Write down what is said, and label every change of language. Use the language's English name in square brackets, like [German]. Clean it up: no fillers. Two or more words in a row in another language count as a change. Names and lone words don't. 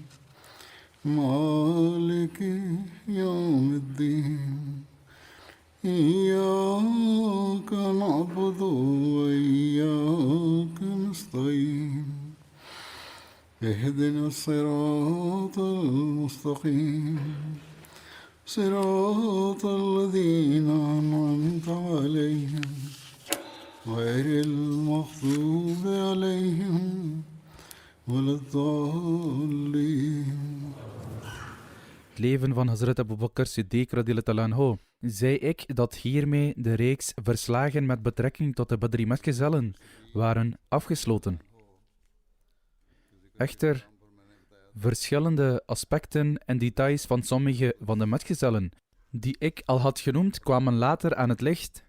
[Arabic] مالك يوم الدين إياك نعبد وإياك نستعين اهدنا الصراط المستقيم صراط الذين أنعمت عليهم غير المغضوب عليهم ولا الضالين. [Dutch] Het leven van Hazrat Abu Bakr Siddiq [Arabic] رضي الله عنه, [Dutch] zei ik dat hiermee de reeks verslagen met betrekking tot de Badri metgezellen waren afgesloten. Echter, verschillende aspecten en details van sommige van de metgezellen, die ik al had genoemd, kwamen later aan het licht.